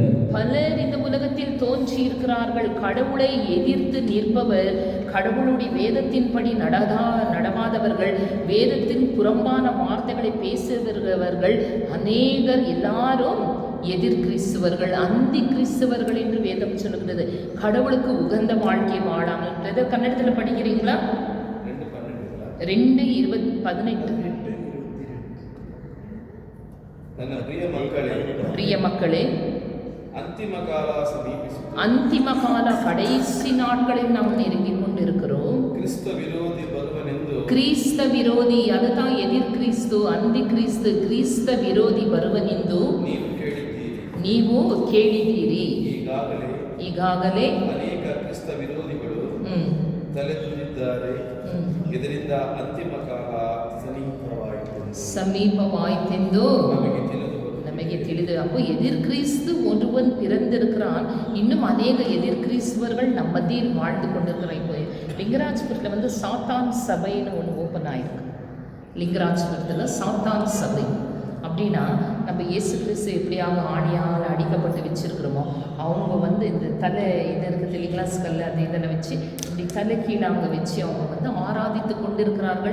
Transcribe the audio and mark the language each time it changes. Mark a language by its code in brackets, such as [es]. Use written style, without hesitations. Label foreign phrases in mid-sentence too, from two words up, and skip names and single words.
[ta] பலர் இந்த உலகத்தில் தோன்றி இருக்கிறார்கள். கடவுளை எதிர்த்து நிற்பவர், கடவுளுடைய வேதத்தின்படி நடவாதவர்கள், வேதத்தின் புறம்பான வார்த்தைகளை பேசுகிறவர்கள் அநேகர் எல்லாரும் எதிர் கிறிஸ்துவர்கள், அந்தி கிறிஸ்துவர்கள் என்று வேதம் சொல்லுகிறது. கடவுளுக்கு உகந்த வாழ்க்கை வாழாமல். கன்னடத்தில் படிக்கிறீங்களா? 2:18. பிரிய மக்களே, [kn] ಅಂತಿಮ ಕಾಲ ಸಮೀಪಿಸಿತು. ಅಂತಿಮ ಕಾಲ [ta] கடைசி நாட்களில் நாம் நெருங்கிக் கொண்டிருக்கிறோம். [kn] ಕ್ರಿಸ್ತ ವಿರೋಧಿ ಬರುವನೆಂದು [ta] கிறிஸ்த விரோதி, அதுதான் எதிர் கிறிஸ்து, அந்தி கிறிஸ்து, கிறிஸ்த விரோதி வருவನೆಂದು [kn] ನೀವು ಕೇಳಿದ್ದೀರಿ. ನೀವು ಕೇಳಿದ್ದೀರಿ. ಈಗಾಗಲೇ ಅನೇಕ ಕ್ರಿಸ್ತ ವಿರೋಧಿಗಳು ತಲೆದೂರಿದ್ದಾರೆ. ಇದರಿಂದ ಅಂತಿಮ ಕಾಲ ಸಮೀಪವಾಯಿತೆಂದು ನಮಗೆ ತಿಳಿದು. [ta] அப்போ எதிர் கிறிஸ்து ஒருவன் பிறந்திருக்கிறான். இன்னும் அநேக எதிர் கிறிஸ்துவர்கள் நம்ம மத்தியில் வாழ்ந்து கொண்டிருக்கிறான். இப்போ லிங்கராஜபுரத்தில் சாத்தான் சபைன்னு ஒன்று ஓப்பன் ஆயிருக்கு. லிங்கராஜபுரத்தில் சாத்தான் சபை அப்படின்னா, நம்ம இயேசு கிறிஸ்து எப்படியாக ஆணியால் அடிக்கப்பட்டு வச்சிருக்கிறோமோ, அவங்க இந்த தலை இது இருக்குது இல்லைங்களா, ஸ்கல் அது இதில் வச்சு இப்படி தலை கீழே அங்கே வச்சு அவங்க ஆராதித்து கொண்டிருக்கிறார்கள்.